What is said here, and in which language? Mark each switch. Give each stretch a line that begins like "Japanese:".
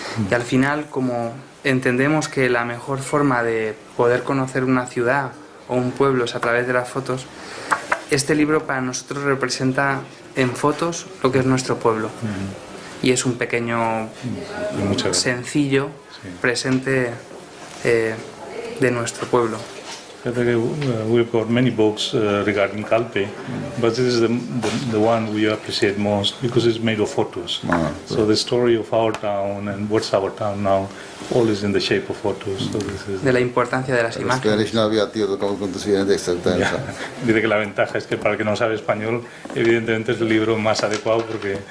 Spanish: Y al final, como entendemos que la mejor forma de poder conocer una ciudad o un pueblo es a través de las fotos, este libro para nosotros representa en fotos lo que es nuestro pueblo. Y es un pequeño, sencillo presente de nuestro pueblo.
English: We've got many books regarding Calpe, but this is the one we appreciate most because it's made of photos. So the story of our town and what's our town now, all is in the shape of photos. So this is
Spanish: de la importancia de las imágenes. Dice que la ventaja es que para el que no sabe español, evidentemente es el libro más adecuado porque